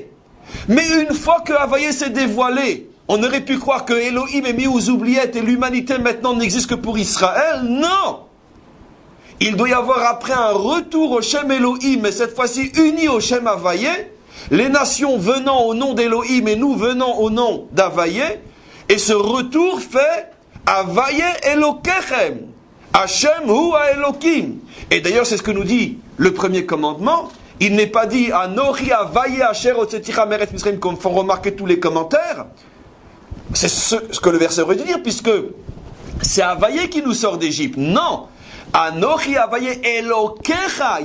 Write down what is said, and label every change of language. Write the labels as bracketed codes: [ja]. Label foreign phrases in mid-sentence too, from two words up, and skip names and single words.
[fr] Mais une fois que Havaye s'est dévoilé, on aurait pu croire que Elohim est mis aux oubliettes et l'humanité maintenant n'existe que pour Israël. Non! Il doit y avoir après un retour au [he] שם אלהים, [fr] mais cette fois-ci uni au [he] שם הויה. [fr] Les nations venant au nom d'Elohim et nous venant au nom d'Havaye, et ce retour fait [he] הויה אלקיכם, השם הוא האלקים. [fr] Et d'ailleurs c'est ce que nous dit le premier commandement. Il n'est pas dit [he] אנכי הויה אשר הוצאתיך מארץ מצרים [fr] comme font remarquer tous les commentaires. C'est ce que le verset aurait dû dire, puisque c'est Havaye qui nous sort d'Égypte. Non, [he] אנכי הויה אלקיך.